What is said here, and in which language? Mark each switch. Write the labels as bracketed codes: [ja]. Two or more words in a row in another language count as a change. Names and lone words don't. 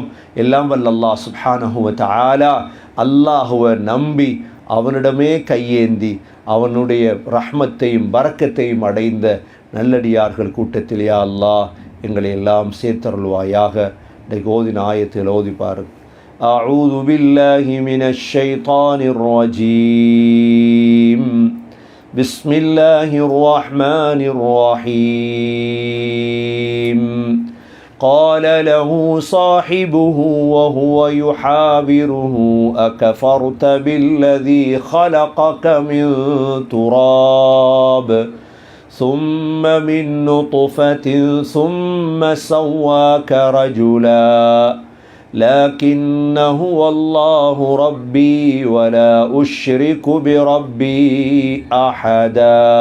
[ta] எல்லாம் வல்ல [ar] الله سبحانه وتعالى [ta] அல்லாஹுவை நம்பி அவனிடமே கையேந்தி அவனுடைய ரஹ்மத்தையும் பரக்கத்தையும் அடைந்த நல்லடியார்கள் கூட்டத்தில் யா அல்லாஹ் எங்களை எல்லாம் சேர்த்தருள்வாயாக. இன்றைக்கு ஓதின ஆயத்தில் ஓதி பாருங்கள். [ar] أعوذ بالله من الشيطان الرجيم. بسم الله الرحمن الرحيم. قال له صاحبه وهو يحاوره أكفرت بالذي خلقك من تراب ثم من نطفة ثم سواك رجلا لكن هو الله ربي ولا أشرك بربي أحدا